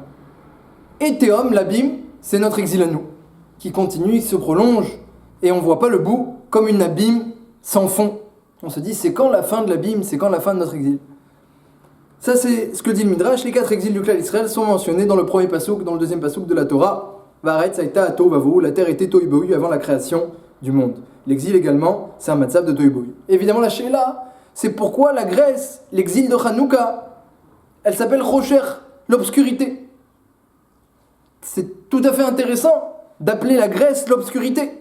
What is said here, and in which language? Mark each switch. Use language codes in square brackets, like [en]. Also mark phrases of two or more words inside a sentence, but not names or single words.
[fr] Et Théom, l'abîme, c'est notre exil à nous, qui continue, il se prolonge, et on ne voit pas le bout comme une abîme sans fond. On se dit, c'est quand la fin de l'abîme, c'est quand la fin de notre exil. Ça, c'est ce que dit le Midrash. Les 4 exils du [he] כלל ישראל [fr] sont mentionnés dans le premier pasouk, dans le deuxième pasouk de la Torah. [he] והארץ היתה תהו ובהו, [fr] la terre était tohu bohu avant la création du monde. L'exil également, c'est un matzav de tohu bohu. Évidemment, la Sheila, c'est pourquoi la Grèce, l'exil de Hanouka, elle s'appelle Rocher, l'obscurité. C'est tout à fait intéressant d'appeler la Grèce l'obscurité.